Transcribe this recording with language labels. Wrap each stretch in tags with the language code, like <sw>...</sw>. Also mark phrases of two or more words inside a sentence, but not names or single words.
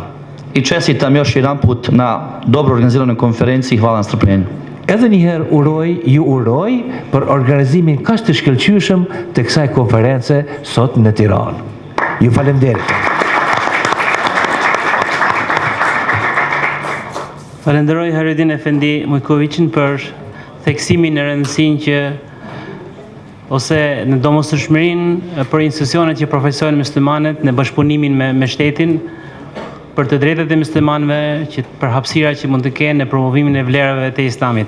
<hr>I čestitam još jedanput na dobro organiziranoj konferenciji, hvala na strpljenju.</hr> <sq>Edhe njëherë ju uroj për organizimin kaq të shkëlqyeshëm të kësaj konference sot në Tiranë. Ju falenderit. Falenderoj Haridin Efendi Mujkoviqin për theksimin e rëndësinë që ose në domosdoshmërinë për institucionet që përfaqësojnë muslimanët në bashkëpunimin me shtetin, për të drejtat e muslimanëve, për hapësira që mund të kenë në promovimin e vlerave të Islamit.</sq>